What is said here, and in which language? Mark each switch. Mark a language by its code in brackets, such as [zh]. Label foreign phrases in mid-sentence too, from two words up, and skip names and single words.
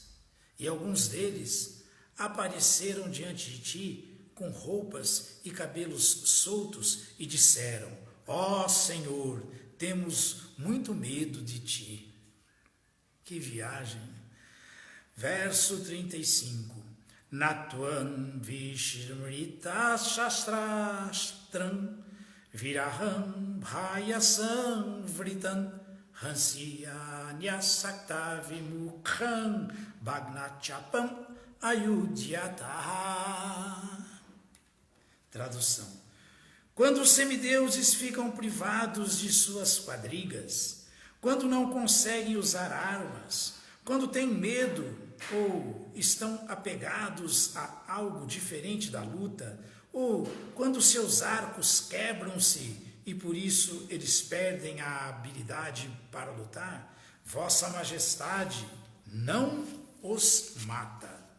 [pt] E alguns deles apareceram diante de ti com roupas e cabelos soltos e disseram: ó Senhor, temos muito medo de ti. Que viagem! Verso 35. [sa] नत्वं विस्मृतशस्त्रास्त्रं विरथं भयसंवृतम् हंस्यन्यासक्तविमुखं भग्नचापमयुध्यतम्. [pt] Tradução: quando os semideuses ficam privados de suas quadrigas, quando não conseguem usar armas, quando têm medo ou estão apegados a algo diferente da luta, ou quando seus arcos quebram-se e por isso eles perdem a habilidade para lutar, Vossa Majestade não os mata.